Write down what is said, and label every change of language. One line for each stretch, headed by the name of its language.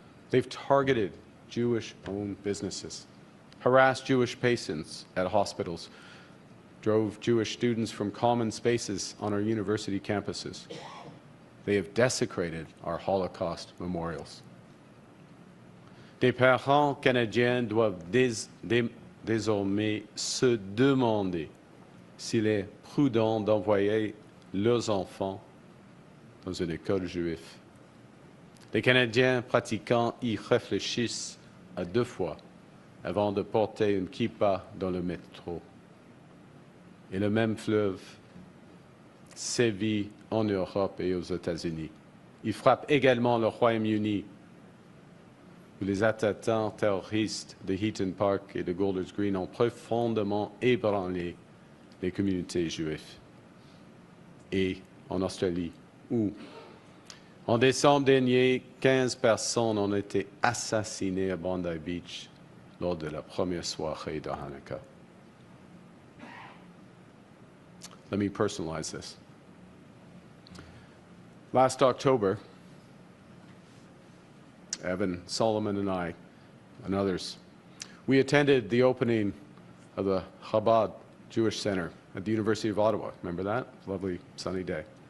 English: They've targeted Jewish-owned businesses, harassed Jewish patients at hospitals, drove Jewish students from common spaces on our university campuses. They have desecrated our Holocaust memorials.
French: Des parents canadiens doivent désormais se demander s'il est prudent d'envoyer leurs enfants dans une école juive. Les Canadiens pratiquants y réfléchissent à 2 fois avant de porter une kippa dans le métro. Et le même fleuve sévit en Europe et aux États-Unis. Il frappe également le Royaume-Uni, où les attentats terroristes de Heaton Park et de Golders Green ont profondément ébranlé les communautés juives. Et en Australie, où En décembre dernier, 15 personnes ont été assassinées à Bondi Beach lors de la première soirée de Hanukkah.
English: Let me personalize this. Last October, Evan, Solomon, and I, and others, we attended the opening of the Chabad Jewish Center at the University of Ottawa. Remember that? Lovely sunny day.